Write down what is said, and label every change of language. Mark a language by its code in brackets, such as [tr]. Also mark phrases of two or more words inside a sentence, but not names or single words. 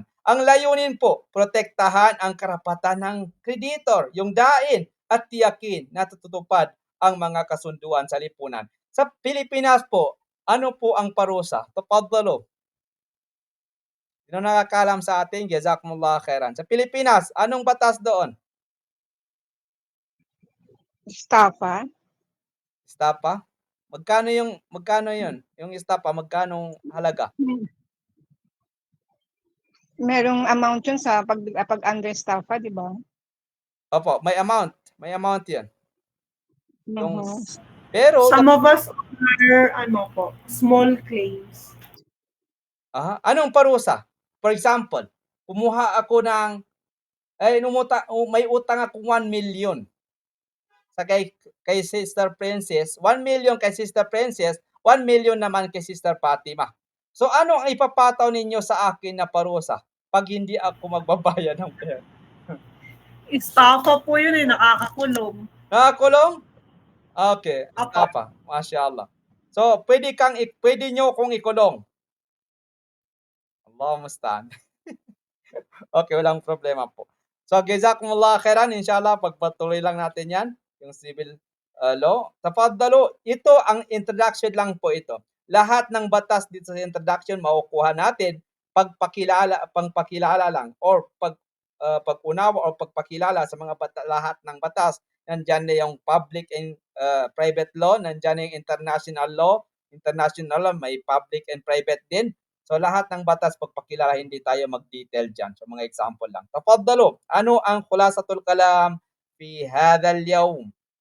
[tl] Ang layunin po, protektahan ang karapatan ng kreditor, yung dain, at tiyakin na tutupad ang mga kasunduan sa lipunan. Sa Pilipinas po, ano po ang parusa? Tafaddalo. Sino nakakaalam sa atin? [ar] جزاكم الله خيرا. [tl] Sa Pilipinas, anong batas doon? Estafa. Estapa? Magkano yun? Yung estapa, magkano halaga? Merong amount yun sa pag under estafa, di ba? Opo, may amount. May amount yan. Yung, Mhm. pero, [en] Some of us are, small claims. [tl] anong parusa? For example, kumuha ako ng, may utang akong 1 million. Sa kay Sister Princess, 1 million kay Sister Princess, 1 million naman kay Sister Fatima. So ano ang ipapataw ninyo sa akin na parusa pag hindi ako magbabayad ng pera? Estafa po yun nakakakulong. Nakakulong? Okay, estafa. Mashallah. So, pwede nyo kong ikulong. [ar] الله المستعان. [tl] Okay, walang problema po. So, [ar] جزاكم الله خيرا. [tl] Inshallah, pagpatuloy lang natin yan, yung civil law. Tafaddalo, ito ang introduction lang po ito. Lahat ng batas dito sa introduction, makukuha natin pagpakilala lang or pag-unawa o pagpakilala sa mga lahat ng batas. Nandyan na yung [en] public and private law, [tl] nandyan na yung [en] international law. International law, [tl] may [en] public and private [tl] din. So lahat ng batas pagpakilala, hindi tayo mag-detail dyan. So mga example lang. Tafaddalo, ano ang [ar] خلاصة الكلام في هذا اليوم?